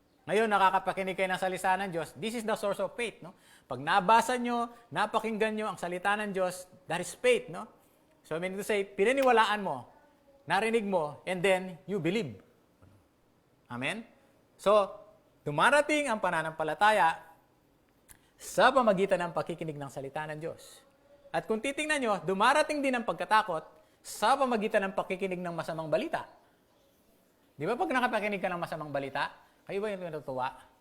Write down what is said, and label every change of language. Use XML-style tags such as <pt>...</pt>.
<tl>Ngayon, nakakapakinig kayo ng salita ng Diyos.</tl> <en>This is the source of faith. No?</en> <tl>Pag nabasa nyo, napakinggan nyo ang salita ng Diyos,</tl> <en>that is faith. No? So, I mean to say,</en> <tl>pinaniwalaan mo, narinig mo,</tl> <en>and then you believe. Amen?</en> <tl>So, dumarating ang pananampalataya sa pamagitan ng pakikinig ng salita ng Diyos. At kung titingnan nyo, dumarating din ang pagkatakot sa pamagitan ng pakikinig ng masamang balita. Di ba pag nakapakinig ka ng masamang balita, kayo ba yung natutuwa?</tl>